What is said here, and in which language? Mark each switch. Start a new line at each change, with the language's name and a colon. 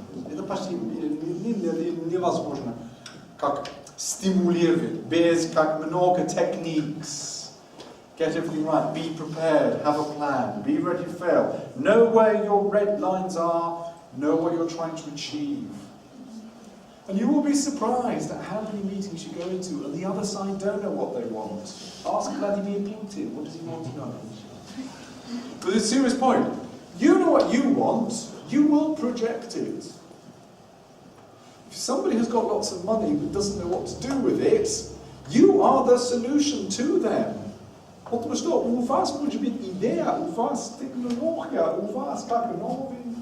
Russian: Это почти невозможно, как стимулировать, без как много техник.
English: Get everything right, be prepared, have a plan, be ready to fail. Know where your red lines are, know what you're trying to achieve. And you will be surprised at how many meetings you go into and the other side don't know what they want. Ask Vladimir Putin, what does he want to know? But it's a serious point. You know what you want, you will project it. If somebody has got lots of money but doesn't know what to do with it, you are the solution to them.
Russian: Потому что у вас может быть идея, у вас технология, у вас как новый.